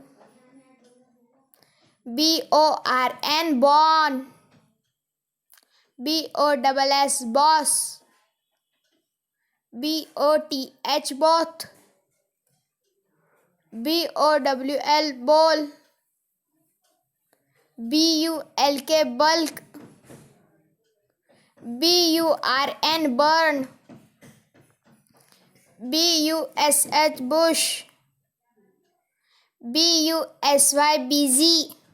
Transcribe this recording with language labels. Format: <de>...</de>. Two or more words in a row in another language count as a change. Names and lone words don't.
<en>B-O-R-N, born. B-O-S-S, boss. B-O-T-H, both. B-O-W-L, bowl. B-U-L-K, bulk. B-U-R-N, burn. B-U-S-H, bush. B-U-S-Y, busy.</en>